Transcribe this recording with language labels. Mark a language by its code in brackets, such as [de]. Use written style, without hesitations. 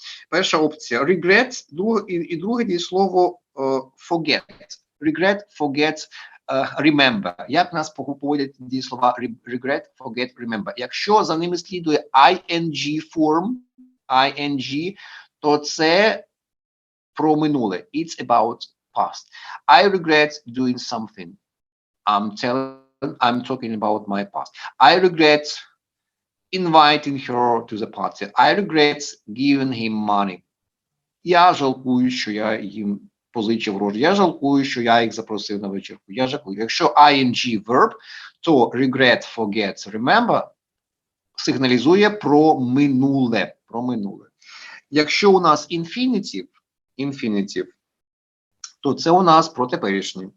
[uk] Перша опція regret, і друге дієслово forget. Regret, forget, remember. Як нас поводять дієслова regret, forget, remember? Якщо за ними слідує ing ing, то це про минуле. [en] It's about past. I regret doing something. I'm talking about my past. I regret inviting her to the party. I regret giving him money. [uk] Я жалкую, що я їм позичив гроші. Я жалкую, що я їх запросив на вечірку. Я жалкую. Якщо ing verb, то regret, forget, remember сигналізує про минуле. Якщо у нас infinitive, то це у нас про теперішнє.